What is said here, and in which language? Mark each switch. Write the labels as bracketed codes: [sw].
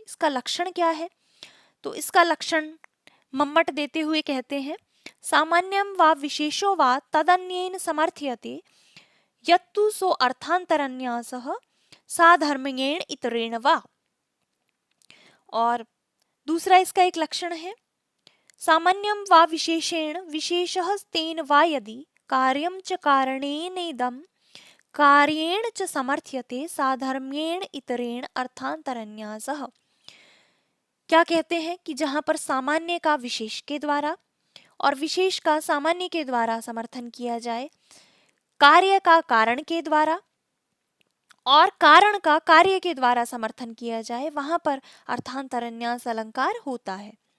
[hi] इसका लक्षण क्या है? तो इसका लक्षण मम्मट देते हुए कहते हैं, [sa] सामान्यम वा विशेषो वा तदन्येन समर्थ्यते यत्तु सो अर्थांतरन्यासः साधर्म्येण इतरेण वा। [hi] और दूसरा इसका एक लक्षण है, [sa] सामान्यम वा विशेषेण विशेषः तेन वा यदि कार्यं च कारणेनेदं कार्येण च समर्थ्यते साधर्म्येण इतरेण अर्थांतरन्यासः। [hi] क्या कहते हैं कि जहां पर सामान्य का विशेष के द्वारा और विशेष का सामान्य के द्वारा समर्थन किया जाए, कार्य का कारण के द्वारा और कारण का कार्य के द्वारा समर्थन किया जाए, वहां पर अर्थांतरन्यास अलंकार होता है।